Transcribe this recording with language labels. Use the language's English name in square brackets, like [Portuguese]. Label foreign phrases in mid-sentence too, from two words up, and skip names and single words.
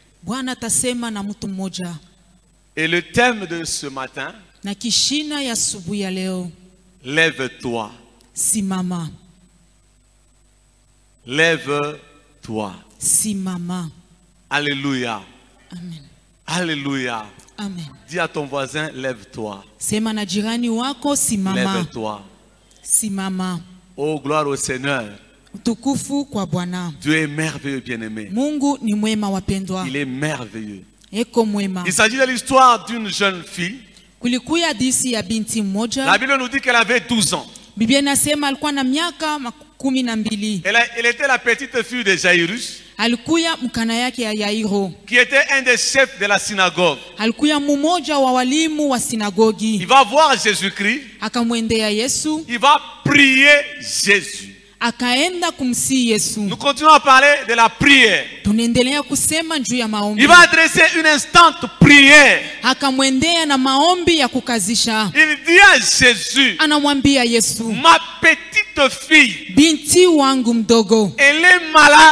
[French] Et le thème de ce matin, lève-toi. [Swahili] Simama. [French] Lève-toi. [Swahili] Simama. [French] Alléluia. Amen. Alléluia. Amen. Dis à ton voisin, lève-toi. [Swahili] Sema na jirani wako, simama. [French] Lève-toi. [Swahili] Simama. [French] Oh, gloire au Seigneur. [Swahili] Utukufu kwa Bwana. [French] Dieu est merveilleux, bien-aimé. [Swahili] Mungu ni mwema wapendwa. [French] Il est merveilleux. [Swahili] Eko mwema. [French] Il s'agit de l'histoire d'une jeune fille. [Swahili] Kulikuya hadithi ya binti mmoja. [French] La Bible nous dit qu'elle avait 12 ans. [Swahili] Biblia inasema alikuwa na miaka 12. [French] Elle était la petite fille de Jairus, [Swahili] alikuya mkana yake ya Yairo, [French] qui était un des chefs de la synagogue. [Swahili] alikuya mmoja wa walimu wa sinagogi. [French] Il va voir Jésus-Christ. [Swahili] Akamwendea Yesu. [French] Il va prier Jésus. Nous continuons à parler de la prière. Il va adresser une instante prière. Il dit à Jésus, ma petite fille, elle est malade.